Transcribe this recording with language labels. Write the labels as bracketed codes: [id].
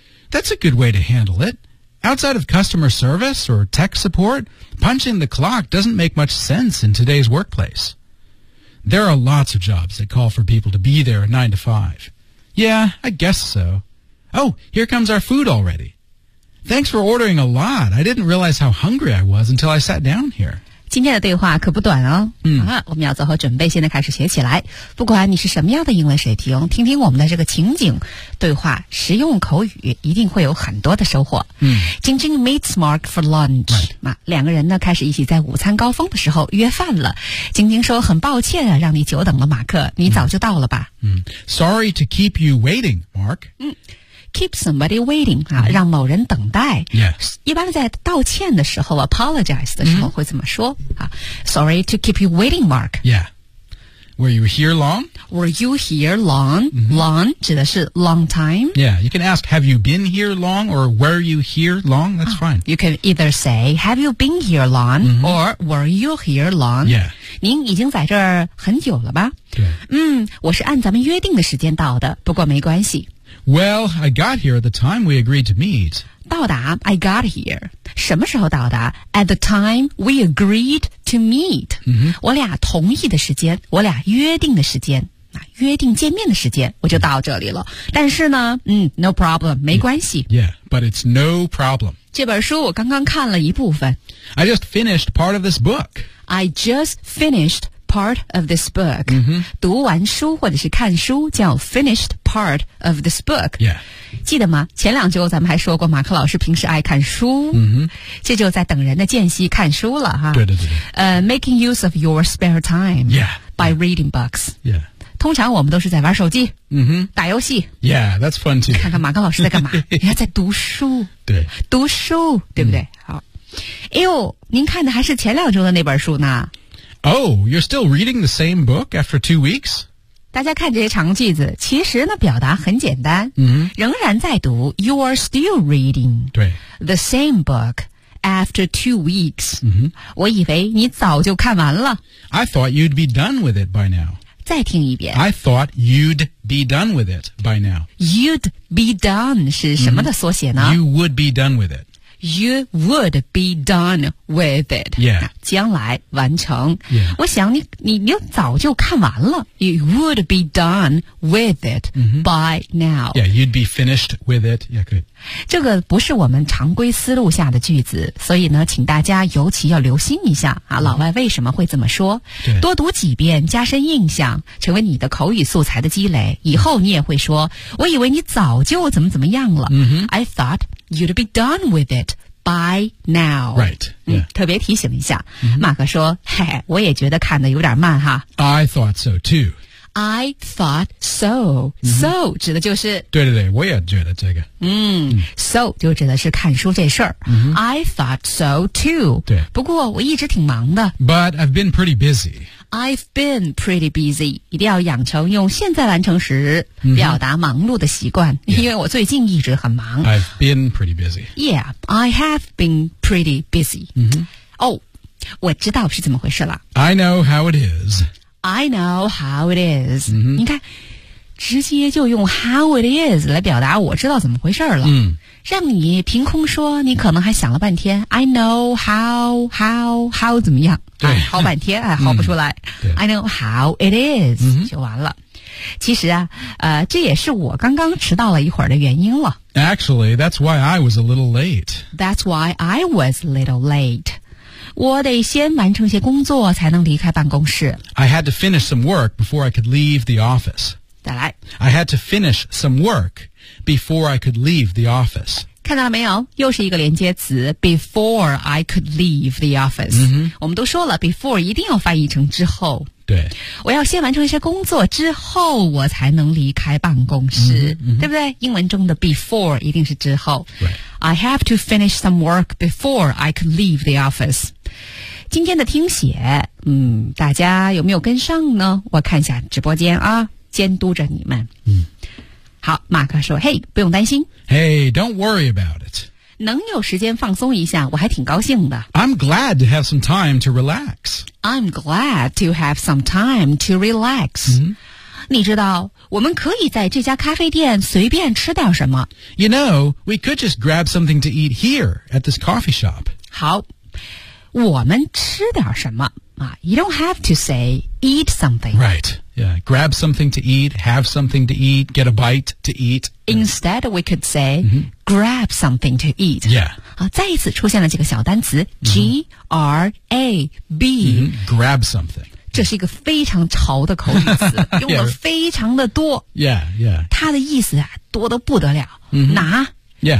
[en] That's a good way to handle it. Outside of customer service or tech support, punching the clock doesn't make much sense in today's workplace. There are lots of jobs that call for people to be there at 9 to 5. Yeah, I guess so. Oh, here comes our food already. Thanks for ordering a lot. I didn't realize how hungry I was until I sat down here. [zh] 今天的对话可不短哦、我们要做好准备，现在开始学起来。不管你是什么样的英文水平，听听我们的这个情景对话实用口语，一定会有很多的收获。 [en] Jing Jing meets Mark for lunch、 right. [zh] 两个人呢开始一起在午餐高峰的时候约饭了。Jing Jing说，很抱歉啊，让你久等了，马克，你早就到了吧。 [en] Sorry to keep you waiting, Mark. Keep somebody waiting, [zh] 啊、让某人等待。 [en] Yes. [zh] 一般在道歉的时候 apologize 的时候会怎么说、 [en] Sorry to keep you waiting, Mark. Yeah. Were you here long? Were you here long?、Long [zh] 指的是 [en] long time. Yeah, you can ask, have you been here long or were you here long? That's、fine. You can either say, have you been here long、or were you here long? Yeah. [zh] 您已经在这儿很久了吧？对。我是按咱们约定的时间到的，不过没关系。 [en] Well, I got here at the time we agreed to meet. 到达 I got here. [zh] 什么时候到达 At the time we agreed to meet.、我俩同意的时间，我俩约定的时间，约定见面的时间，我就到这里了。但是呢， [en] no problem, [zh] 没关系。 [en] Yeah, but it's no problem. [zh] 这本书我刚刚看了一部分。 [en] I just finished part of this book. I just finished part of this book.、 [zh] 读完书或者是看书叫 [en] finished. Part of this book. Yeah. [zh] 记得吗？前两周咱们还说过马克老师平时爱看书。这就在等人的间隙看书了哈。对对对。 [en] Making use of your spare time. Yeah. By reading books. Yeah. [zh] 通常我们都是在玩手机。打游戏。 [en] Yeah, that's fun too. [zh] 看看马克老师在干嘛。人家在读书。对。读书，对不对？好。哎呦，您看的还是前两周的那本书呢。 [en] Oh, you're still reading the same book after 2 weeks? [zh] 大家看这些长句子，其实呢表达很简单，仍然在读 [en] You are still reading [zh] 对 [en] the same book after 2 weeks、 [zh] 我以为你早就看完了。 [en] I thought you'd be done with it by now. [zh] 再听一遍。 [en] I thought you'd be done with it by now. You'd be done [zh] 是什么的缩写呢、 [en] You would be done with it. you would be done with it. Yeah. [zh] 将来完成。 [en] Yeah. [zh] 我想你早就看完了。 [en] You would be done with it、mm-hmm. by now. Yeah, you'd be finished with it. Yeah, good. [zh] 这个不是我们常规思路下的句子，所以呢，请大家尤其要留心一下啊，老外为什么会这么说？多读几遍，加深印象，成为你的口语素材的积累，以后你也会说，我以为你早就怎么怎么样了。 Mm-hmm. [en] I thought you'd be done with it by now. Right. Yeah. [zh] 特别提醒一下，马克说，嘿，我也觉得看得有点慢哈。 [en] I thought so too. I thought so.、Mm-hmm. So [zh] 指的就是对对对，我也觉得这个。 So 就指的是看书这事儿。 Mm-hmm. [en] I thought so too. [zh] 对，不过我一直挺忙的。 [en] But I've been pretty busy. I've been pretty busy. [zh] 一定要养成用现在完成时表达忙碌的习惯、 mm-hmm. 因为我最近一直很忙。 [en] I've been pretty busy. Yeah, I have been pretty busy. 嗯、mm-hmm. [zh] 哦、oh, 我知道是怎么回事了。 [en] I know how it is. I know how it is.、 Mm-hmm. [zh] 你看，直接就用 [en] how it is [zh] 来表达我知道怎么回事了。嗯、mm. ，让你凭空说，你可能还想了半天。 [en] I know how [zh] 怎么样？对，啊、好半天还好不出来。 Mm. [en] I know how it is、 mm-hmm. [zh] 就完了。其实啊，这也是我刚刚迟到了一会儿的原因了。 [en] Actually, that's why I was a little late. That's why I was a little late. [zh] 我得先完成些工作才能离开办公室。 [en] I had to finish some work before I could leave the office. [zh] 再来。 [en] I had to finish some work before I could leave the office. [zh] 看到了没有？又是一个连接词 [en] before I could leave the office.、 Mm-hmm. [zh] 我们都说了 before 一定要翻译成之后。对。我要先完成一些工作之后我才能离开办公室。 Mm-hmm. 对不对？英文中的 before 一定是之后。 [en] Right. I have to finish some work before I could leave the office. [zh] 今天的听写，大家有没有跟上呢？我看一下直播间啊，监督着你们。嗯，好，马克说，嘿，不用担心。 [en] Hey, don't worry about it. [zh] 能有时间放松一下，我还挺高兴的。 [en] I'm glad to have some time to relax. I'm glad to have some time to relax.、 Mm-hmm. [zh] 你知道我们可以在这家咖啡店随便吃点什么。 [en] You know, we could just grab something to eat here at this coffee shop. [zh] 好，我们吃点什么、 [en] You don't have to say eat something. Right, yeah, grab something to eat, have something to eat, get a bite to eat. Instead, we could say、 mm-hmm. grab something to eat. Yeah. [zh] 再一次出现了这个小单词、mm-hmm. [en] G-R-A-B.、 Mm-hmm. Grab something. [zh] 这是一个非常潮的口语词，用的非常的多。 [en] Yeah, yeah. [zh] 它的意思啊，多得不得了。 Mm-hmm. 拿 [en] ，Yeah.